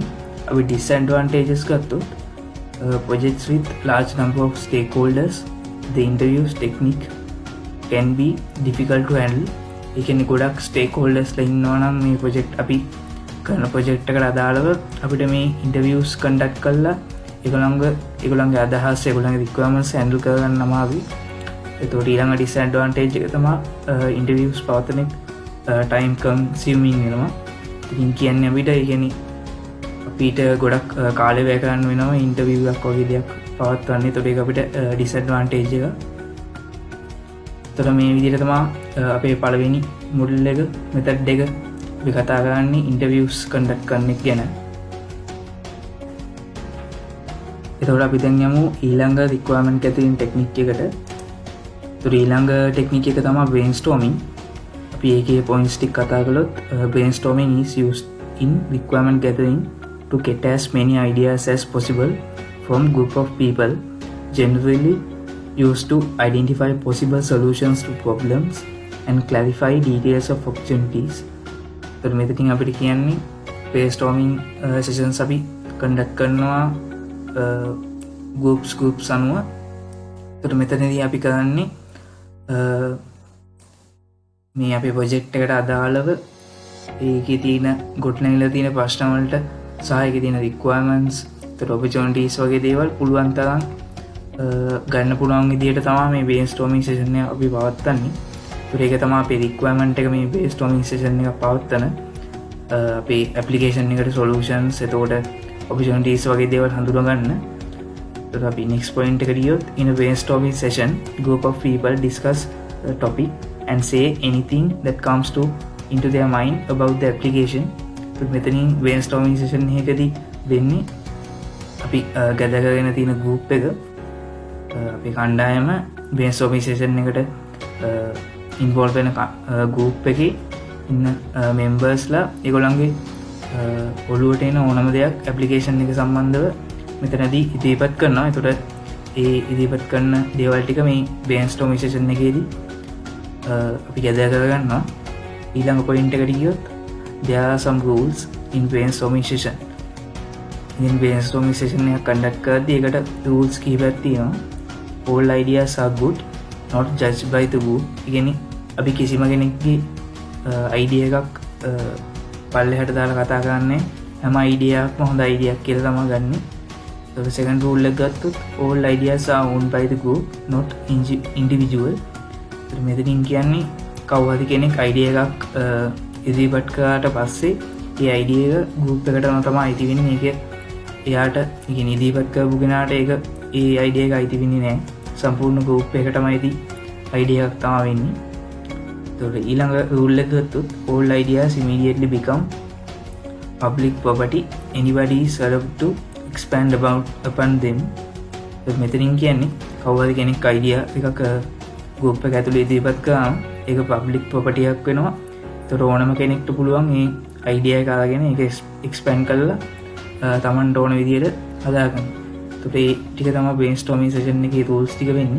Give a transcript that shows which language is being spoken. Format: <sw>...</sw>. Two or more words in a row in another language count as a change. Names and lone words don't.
<si>අපි disadvantages ගත්තොත්</si> <en>projects with large number of stakeholders, the interviews technique can be difficult to handle.</en> <si>ඒ කියන්නේ ගොඩක් stakeholders ලා ඉන්නවා නම් මේ project අපි කරන project එකට අදාළව අපිට මේ</si> <en>interviews conduct</en> <si>කරලා ඒගොල්ලන්ගේ අදහස් ඒගොල්ලන්ගේ</si> <en>requirements handle</en> <si>කරගන්න අමාරුයි. ඒතකොට ඊළඟ disadvantage එක තමයි interviews පවත්වන</si> <en>time consuming</en> <si>වෙනවා. ඉතින් කියන්නේ අපිට ඒ කියන්නේ අපිට ගොඩක් කාලය වැය කරන්න වෙනවා ඉන්ටර්විව් එකක් වගේ දෙයක් පවත්වන්න. ඒතකොට ඒක අපිට ඩිස්ඇඩ්වාන්ටේජ් එක. ඒතකොට මේ විදිහට තමයි අපේ පළවෙනි මොඩල් එක මෙතඩ් එක අපි කතා කරන්නේ</si> <en>interviews conduct</en> <si>කරන එක ගැන. ඒතකොට අපි දැන් යමු ඊළඟ</si> <en>requirement gathering</en> <si>ටෙක්නික් එකට. ඒතකොට ඊළඟ ටෙක්නික් එක තමයි brainstorming. අපි ඒකේ points ටික කතා කළොත්</si> <en>brainstorming is used in requirement gathering to get as many ideas as possible from group of people, generally used to identify possible solutions to problems and clarify details of opportunities.</en> <si>तर මෙතනින් අපිට කියන්නේ</si> <en>brainstorming sessions</en> <si>අපි conduct කරනවා groups අනුව. तर මෙතනදී අපි කරන්නේ මේ අපේ project එකට අදාළව ඒකේ තියෙන ගොඩනැගිලා තියෙන ප්‍රශ්න වලට සහ ඒකේ තියෙන requirements, opportunities වගේ දේවල් පුළුවන් තරම් ගන්න පුළුවන් විදිහට තමයි මේ</si> <en>brainstorming session</en> <si>එක අපි පවත්වන්නේ. ඒක තමයි අපේ රික්වයර්මන්ට් එක මේ</si> <en>brainstorming session</en> <si>එක පවත්වන අපේ ඇප්ලිකේෂන් එකට සොලියුෂන්ස් එතකොට ඔපචුනිටීස් වගේ දේවල් හඳුනගන්න. එතකොට අපි next point එකට ගියොත්</si> <en>in a brainstorming session group of people discuss a topic and say anything that comes into their mind about the application.</en> <si>මෙතනින්</si> <en>brainstorming session</en> <si>එකකදී වෙන්නේ අපි gather කරගෙන තියෙන group එක අපේ කණ්ඩායම</si> <en>brainstorming session</en> <si>එකට involve වෙන group එකේ ඉන්න members ලා ඒගොල්ලන්ගේ ඔළුවට එන ඕනම දෙයක් application එක සම්බන්ධව මෙතනදී ඉදිරිපත් කරනවා. එතකොට ඒ ඉදිරිපත් කරන දේවල් ටික මේ</si> <en>brainstorming session</en> <si>එකේදී අපි gather කරගන්නවා. ඊළඟ point එකට ගියොත්</si> <en>there are some rules in brainstorming session.</en> <si>ඉතින්</si> <en>brainstorming session</en> <si>එක conduct කරද්දී ඒකට rules කීපයක් තියෙනවා.</si> <en>all ideas are good, not judged by the group.</en> <si>ඉතින් අපි කිසිම කෙනෙක්ගේ idea එකක් පල්ලෙහාට දාලා කතා කරන්නේ හැම idea එකක්ම හොඳ idea එකක් කියලා තමයි ගන්නෙ.</si> <en>So second rule</en> <si>එක ගත්තොත්</si> <en>all ideas are owned by the group, not individual.</en> <si>මෙතනින් කියන්නේ කවුරුහරි කෙනෙක් idea එකක් ඉදිරිපත් කරාට පස්සේ ඒ idea එක group එකටම තමයි අයිති වෙන්නේ. ඒක එයාට කියන්නේ ඉදිරිපත් කරපු කෙනාට ඒක ඒ idea එක අයිති වෙන්නේ නැහැ. සම්පූර්ණ group එකටම අයිති idea එකක් තමයි වෙන්නේ. එතකොට ඊළඟ rule එක ගත්තොත්</si> <en>all ideas immediately become public property. Anybody is allowed to expand upon them.</en> <si>මෙතනින් කියන්නේ කවුරුහරි කෙනෙක් idea එකක් group එක ඇතුලේ ඉදිරිපත් කරාම ඒක</si> <en>public property</en> <si>එකක් වෙනවා. ඒතර ඕනම කෙනෙක්ට පුළුවන් මේ idea එක අරගෙන ඒක expand කරලා තමන්ට ඕන විදිහට හදාගන්න. ඒතර ඒ ටික තමයි</si> <en>brainstorming session</en> <si>එකේ rules ටික වෙන්නේ.</si>